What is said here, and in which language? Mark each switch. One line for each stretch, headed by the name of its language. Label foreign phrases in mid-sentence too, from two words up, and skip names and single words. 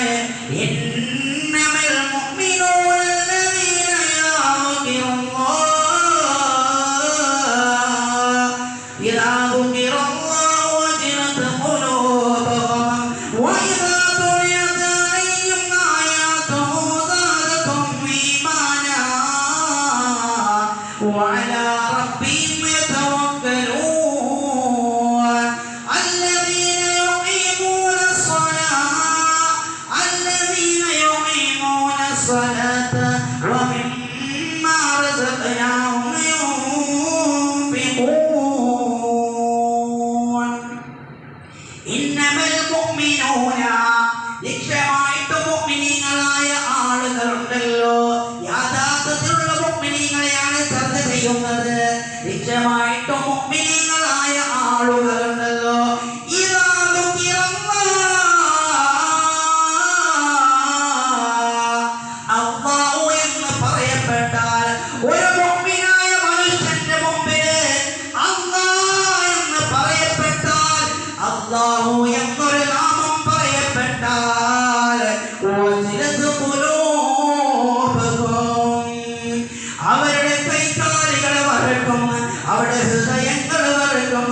Arabic: إنما المؤمنون الذين إذا ذكر الله وجلت قلوبهم وإذا تليت عليهم آياته زادتهم إيمانا وعلى ربهم يتوكلون الذين يقيمون الصلاة ومما رزقناهم ينفقون إنما المؤمنون
Malayalam: നിശ്ചയമായിട്ട് മുഅ്മിനീങ്ങളായ ആളുകളുണ്ടല്ലോ. യാഥാർത്ഥ്യത്തിലുള്ള മുഅ്മിനീങ്ങളെയാണ് ചർച്ച ചെയ്യുന്നത്. നിശ്ചയമായിട്ടും മുഅ്മിനീങ്ങളായ ആളുകളുണ്ടല്ലോ. ഇദാ അല്ലാഹു എന്ന് പറയപ്പെട്ടാൽ ഒരു മുഅ്മിനായ മനുഷ്യന്റെ മുമ്പിൽ അല്ലാഹ് എന്ന് പറയപ്പെട്ടാൽ, അല്ലാഹു എന്നൊരു നാമം പറയപ്പെട്ടാൽ
Arabic: وجلت قلوبهم
Malayalam: അവരുടെ കൈകാലുകൾ വരക്കും, അവരുടെ ഹൃദയങ്ങൾ വരക്കും.